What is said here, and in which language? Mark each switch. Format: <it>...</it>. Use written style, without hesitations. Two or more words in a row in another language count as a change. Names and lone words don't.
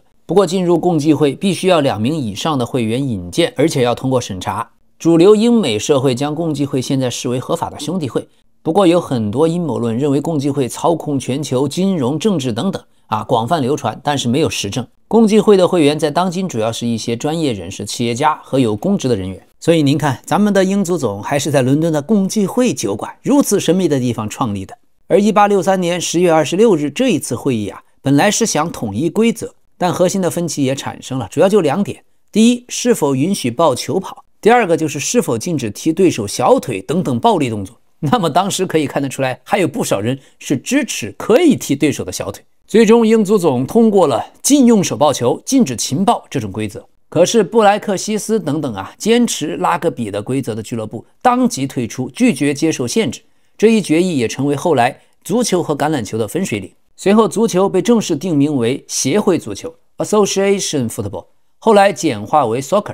<zh>不過進入共濟會必須要2名以上的會員引薦，而且要通過審查。主流英美社會將共濟會現在視為合法的兄弟會。不過有很多陰謀論認為共濟會操控全球金融、政治等等廣泛流傳，但是沒有實證。共濟會的會員在當今主要是一些專業人士、企業家和有公職的人员。所以您看，咱們的英足總還是在倫敦的共濟會酒館如此神秘的地方創立的。而1863年10月26日這一次會議本來是想統一規則，但核心的分歧也產生了，主要就2點：第一，是否允許抱球跑；第二個就是是否禁止踢对手小腿等等暴力动作。那麼當时可以看得出來，還有不少人是支持可以踢对手的小腿。最終英足总通過了禁用手抱球、禁止情报这種規則。可是布萊克西斯等等堅持拉格比的規則的俱樂部當即退出，拒絕接受限制。這一決議也成為後來足球和橄欖球的分水嶺。隨後，足球被正式定名為協會足球</zh> <en>（Association Football），</en> <zh>後來簡化為 Soccer。</zh>